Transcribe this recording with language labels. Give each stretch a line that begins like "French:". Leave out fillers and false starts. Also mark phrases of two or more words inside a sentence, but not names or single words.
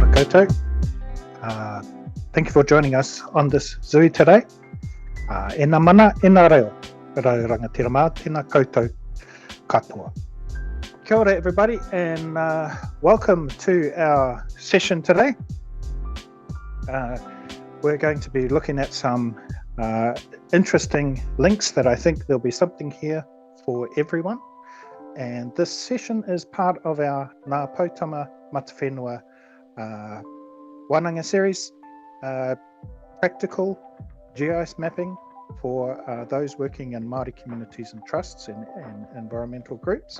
Māori: koutou.
English: Thank you for joining us on this Zui today.
Māori: E nā mana, e nā reo. Rau rangatira mā, tēnā koutou katoa. Kia ora
English: everybody, and welcome to our session today. We're going to be looking at some interesting links that I think there'll be something here for everyone. And this session is part of our Ngā Poutama Mata Whenua Wānanga series, practical GIS mapping for those working in Māori communities and trusts and environmental groups.